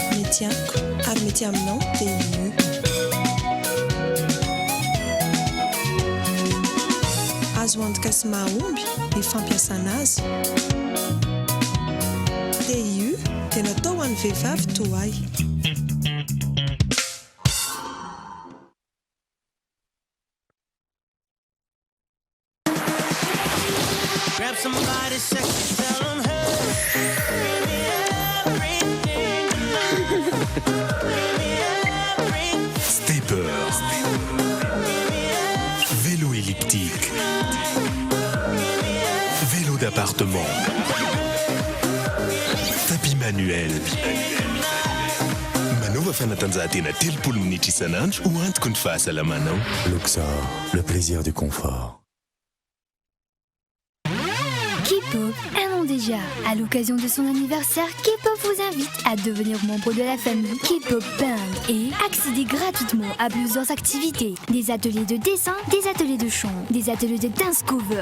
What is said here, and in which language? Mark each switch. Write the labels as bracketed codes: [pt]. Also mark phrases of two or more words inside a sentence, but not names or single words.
[mg] tiako ary mety aminao dia io azo antoka sy mahomby ny fampiasana azy dia io dia natao ho an'ny vehivavy toay [en] Grab somebody sexy, tell them hey, bring me everything tonight. Bring me everything. Stepper. [fr] Vélo elliptique. Vélo d'appartement. Tapis manuel. [mg] Manova fanatanjahantena 30 minitra isanandro ho antoky ny fahasalamanao. [fr] Luxor, le plaisir du confort. K-pop, un an déjà. À l'occasion de son anniversaire, K-pop vous invite à devenir membre de la famille K-pop Band et accéder gratuitement à plusieurs activités. Des ateliers de dessin, des ateliers de chant, des ateliers de [en] dance cover.